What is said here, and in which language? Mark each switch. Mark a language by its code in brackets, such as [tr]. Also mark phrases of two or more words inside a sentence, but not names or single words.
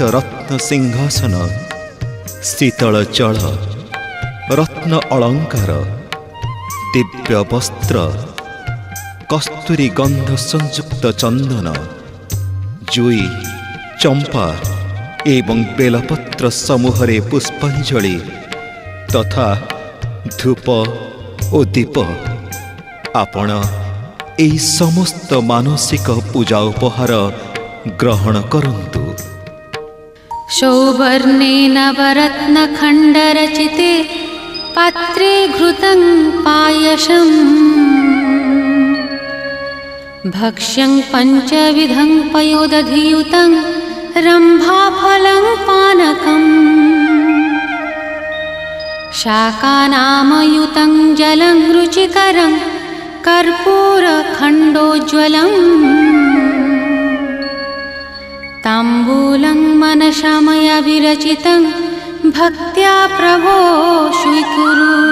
[or] ରତ୍ନ ସିଂହାସନ, ଶୀତଳ ଜଳ, ରତ୍ନ ଅଳଙ୍କାର, ଦିବ୍ୟ ବସ୍ତ୍ର, କସ୍ତୁରୀ ଗନ୍ଧ ସଂଯୁକ୍ତ ଚନ୍ଦନ, ଜୁଇ, ଚମ୍ପା ଏବଂ ବେଲପତ୍ର ସମୂହରେ ପୁଷ୍ପାଞ୍ଜଳି ତଥା ଧୂପ ଔର ଦୀପ ଆପଣ ଏଇ ସମସ୍ତ ମାନସିକ ପୂଜା ଉପହାର ଗ୍ରହଣ କରନ୍ତୁ। [sa] सौवर्णे नवरत्नखण्डरचिते पात्रे घृतं पायसम् भक्ष्यं पञ्चविधं पयोदधियुतं रम्भाफलं पानकम् शाकानामयुतं जलं रुचिकरं कर्पूरखण्डोज्ज्वलम् ताम्बूलं मनसा मया विरचितं भक्त्या प्रभो स्वीकुरु।